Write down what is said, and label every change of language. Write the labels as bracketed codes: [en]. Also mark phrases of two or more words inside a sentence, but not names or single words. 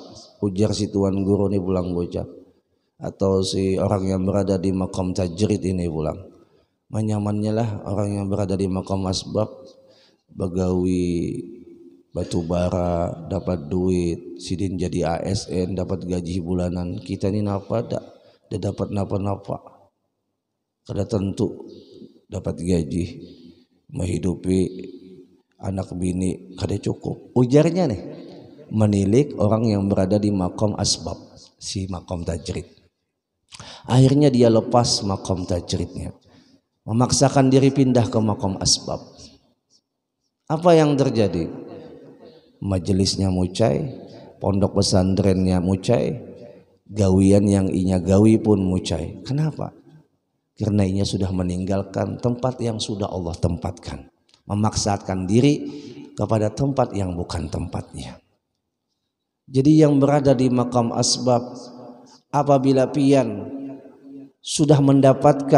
[bjn] Ujar si tuan guru ini pulang bocah, atau si orang yang berada di [ar] مقام تجريد [bjn] ini pulang, menyamannya lah orang yang berada di [ar] مقام أسباب, [bjn] begawi batu bara, dapat duit, sidin jadi ASN, dapat gaji bulanan. Kita ini napa dak, dia dapat napa-napa, kada tentu dapat gaji, menghidupi anak bini kada cukup. Ujarnya nih, [id] menilik orang yang berada di [ar] مقام أسباب, [id] si [ar] مقام تجريد. [id] Akhirnya dia lepas makom tajridnya, memaksakan diri pindah ke [ar] مقام أسباب. [id] Apa yang terjadi? [bjn] Majelisnya mucai, pondok pesantrennya mucai, gawian yang inya gawi pun mucai. [id] Kenapa? Karena inya sudah meninggalkan tempat yang sudah Allah tempatkan, memaksakan diri kepada tempat yang bukan tempatnya. Jadi yang berada di [ar] مقام أسباب, [id] apabila pian sudah mendapatkan